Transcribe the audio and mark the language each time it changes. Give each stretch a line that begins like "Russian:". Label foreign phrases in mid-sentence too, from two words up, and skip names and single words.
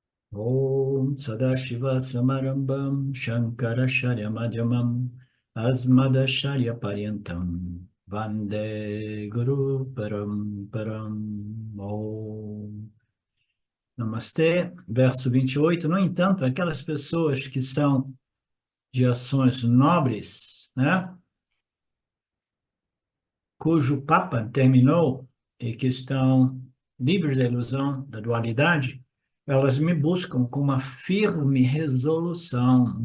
Sanskrit: ॐ सदाशिव समारम्भां शङ्कराचार्य मध्यमाम् अस्मदाचार्य पर्यन्तां वन्दे गुरु परम् ॐ
Portuguese: Namastê, verso 28. No entanto, aquelas pessoas que são de ações nobres, né, cujo Papa terminou e que estão livres da ilusão da dualidade, elas me buscam com uma firme resolução.